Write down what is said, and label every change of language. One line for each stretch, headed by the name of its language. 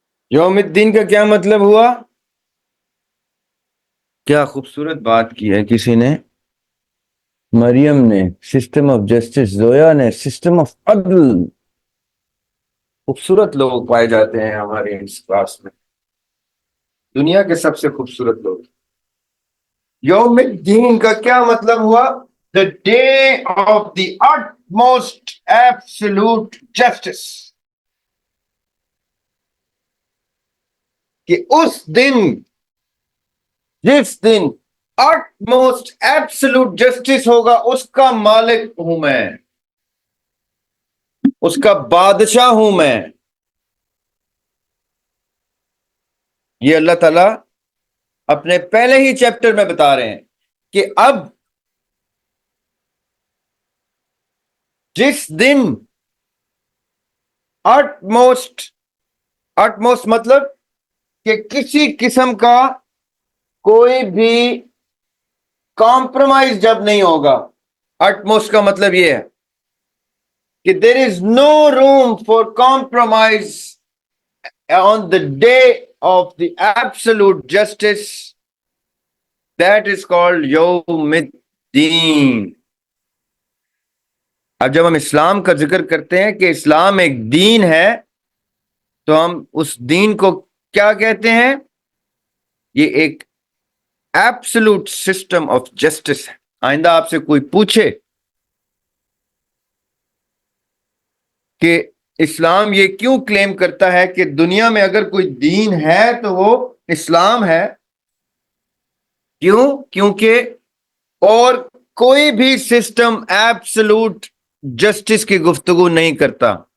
Urdu: یوم الدین کا کیا مطلب ہوا؟ کیا خوبصورت بات کی ہے کسی نے، مریم نے.
English: System of justice.
Urdu: زویا نے سسٹم آف عدل. خوبصورت لوگ پائے جاتے ہیں ہمارے اس کلاس میں، دنیا کے سب سے خوبصورت لوگ. یوم الدین کا کیا مطلب ہوا؟
English: The day of the utmost absolute justice.
Urdu: کہ اس دن، جس دن
English: utmost absolute justice
Urdu: ہوگا، اس کا مالک ہوں میں، اس کا بادشاہ ہوں میں. یہ اللہ تعالیٰ اپنے پہلے ہی چیپٹر میں بتا رہے ہیں کہ اب جس دن utmost مطلب کہ کسی قسم کا کوئی بھی کمپرومائز جب نہیں ہوگا.
English: utmost
Urdu: کا مطلب یہ ہے کہ
English: there is no room for compromise on the day of the absolute justice. That is called Yawm ad-Din.
Urdu: اب جب ہم اسلام کا ذکر کرتے ہیں کہ اسلام ایک دین ہے، تو ہم اس دین کو کیا کہتے ہیں؟ یہ ایک
English: absolute system of justice
Urdu: ہے. آئندہ آپ سے کوئی پوچھے کہ اسلام یہ کیوں کلیم کرتا ہے کہ دنیا میں اگر کوئی دین ہے تو وہ اسلام ہے، کیوں؟ کیونکہ اور کوئی بھی سسٹم
English: absolute justice
Urdu: کی گفتگو نہیں کرتا.